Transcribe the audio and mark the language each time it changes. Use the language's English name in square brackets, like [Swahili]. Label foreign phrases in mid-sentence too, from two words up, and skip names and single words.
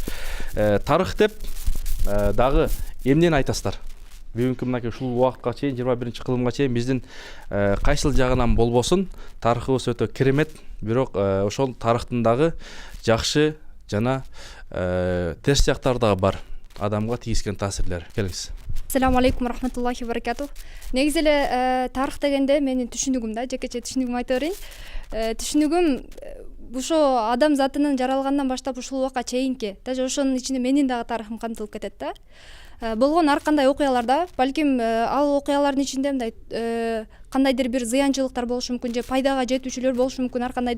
[Kyrgyz] Тарых деп дагы эмнени айтасыздар? Бүгүнкү мынакей ушул убакытка чейин, 21-кылымга чейин биздин кайсыл жагынан болбосун тарыхыбыз өтө керемет, бирок ошол тарыхтын дагы жакшы жана терс жактары дагы бар, адамга тийгизген таасирлери. Келиңиз. [Arabic] السلام عليكم رحمة الله وبركاته. [Kyrgyz] Негизи эле тарых дегенде менин түшүнүгүм да, жекече түшүнүгүмдү айта берейин. Түшүнүгүм ошо адам затынын жаралгандан баштап ушул убакка чейинки, даже ошонун ичинде менин дагы тарыхым камтылып кетет да. Болгон ар кандай окуяларда, балким ал окуялардын ичинде мындай кандайдыр бир зыянчылыктар болушу мүмкүн, же пайдага жетүүчүлөр болушу мүмкүн, ар кандай да.